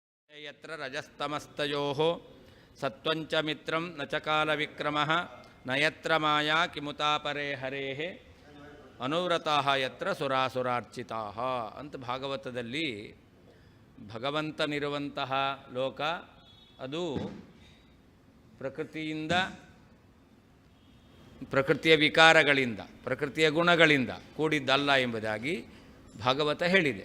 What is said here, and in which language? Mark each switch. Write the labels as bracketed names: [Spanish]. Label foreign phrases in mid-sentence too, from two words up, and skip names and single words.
[Sanskrit] ಯತ್ರ ರಜಸ್ತಮಸ್ತಯೋಃ ಸತ್ವಂಚ ಮಿತ್ರಂ ನ ಚ ಕಾಲವಿಕ್ರಮಃ ನ ಯತ್ರ ಮಾಯಾ ಕಿಮುತಾಪರೇ ಹರೇಃ ಅನುವ್ರತಾಃ ಯತ್ರ ಸುರಾಸುರಾರ್ಚಿತಾಃ [Kannada] ಅಂತ ಭಾಗವತದಲ್ಲಿ ಭಗವಂತನಿರುವಂತಹ ಲೋಕ ಅದು ಪ್ರಕೃತಿಯ ವಿಕಾರಗಳಿಂದ ಪ್ರಕೃತಿಯ ಗುಣಗಳಿಂದ ಕೂಡಿದ್ದಲ್ಲ ಎಂಬುದಾಗಿ ಭಾಗವತ ಹೇಳಿದೆ.